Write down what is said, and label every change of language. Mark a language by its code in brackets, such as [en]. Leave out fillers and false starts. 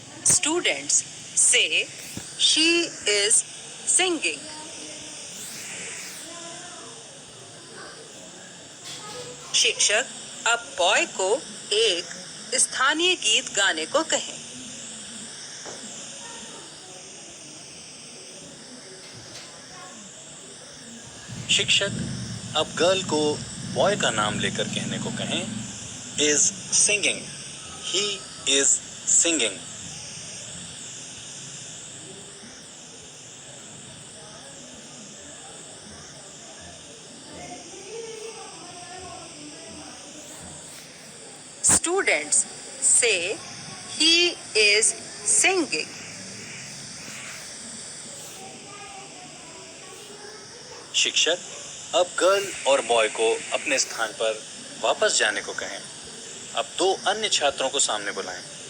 [en] Students say, she is singing. [hi] शिक्षक, अब boy को एक स्थानीय गीत गाने को कहें। शिक्षक, अब गर्ल को बॉय का नाम लेकर कहने को कहें, [en] Is singing. ही is singing. Students say, he is singing. [hi] शिक्षक, अब गर्ल और बॉय को अपने स्थान पर वापस जाने को कहें। अब दो अन्य छात्रों को सामने बुलाएं।